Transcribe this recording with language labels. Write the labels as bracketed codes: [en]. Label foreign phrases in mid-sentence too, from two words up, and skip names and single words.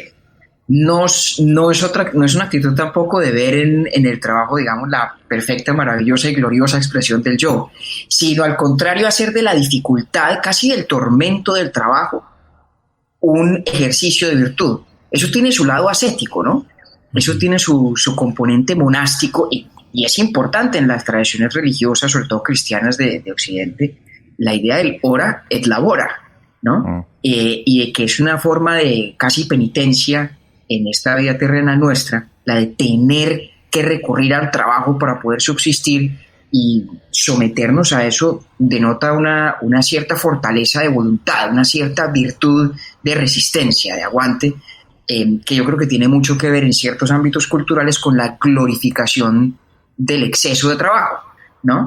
[es] No es una actitud tampoco de ver en el trabajo, digamos, la perfecta, maravillosa y gloriosa expresión del yo, sino al contrario, hacer de la dificultad, casi del tormento del trabajo, un ejercicio de virtud. Eso tiene su lado ascético, ¿no? Eso tiene su componente monástico, y es importante en las tradiciones religiosas, sobre todo cristianas de Occidente, la idea del [la] ora et labora, [es] ¿no? Y de que es una forma de casi penitencia en esta vida terrena nuestra, la de tener que recurrir al trabajo para poder subsistir, y someternos a eso denota una cierta fortaleza de voluntad, una cierta virtud de resistencia, de aguante, que yo creo que tiene mucho que ver en ciertos ámbitos culturales con la glorificación del exceso de trabajo, ¿no?